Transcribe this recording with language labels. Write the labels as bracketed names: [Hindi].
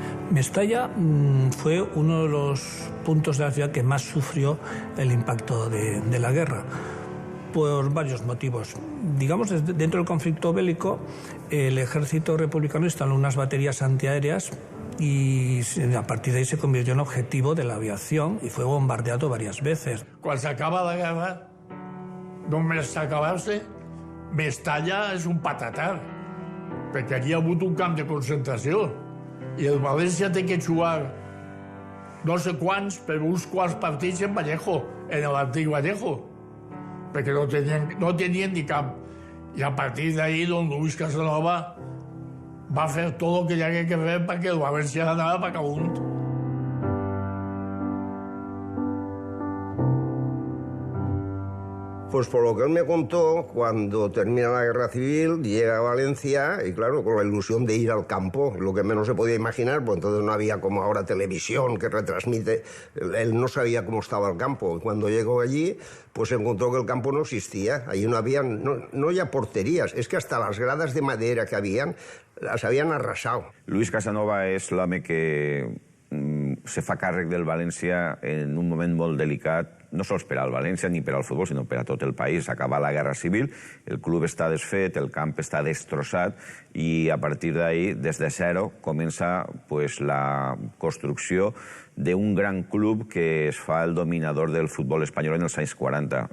[Spanish] Mestalla fue uno de los puntos de la ciudad que más sufrió el impacto de la guerra, por varios motivos. Digamos, dentro del conflicto bélico, el ejército republicano instaló unas baterías antiaéreas y a partir de ahí se convirtió en objetivo de la aviación y fue bombardeado varias veces. [Catalan] Quan s'acaba la guerra, només s'acabar-se, Mestalla és un patatar, perquè aquí ha hagut un camp de concentració. I el València té que jugar no sé quants, però uns quants partits en Vallejo, en l'antic Vallejo, perquè no tenien ni camp. I a partir d'ahí, don Luis Casanova va fer tot el que hi hagués que fer perquè el València anava per amunt. [Spanish] Pues por lo que él me contó, cuando termina la guerra civil, llega a Valencia y claro, con la ilusión de ir al campo, lo que menos se podía imaginar, pues entonces no había como ahora televisión que retransmite, él no sabía cómo estaba el campo. Y cuando llegó allí, pues encontró que el campo no existía, allí no había, no ya porterías, es que hasta las gradas de madera que habían, las habían arrasado. [Catalan] Luis Casanova és l'home que se fa càrrec del València en un moment molt delicat, no sols per al València ni per al futbol, sinó per a tot el país. Acaba la guerra civil, el club està desfet, el camp està destrossat i a partir d'ahí, des de zero, comença la construcció d'un gran club que es fa el dominador del futbol espanyol en els anys 40.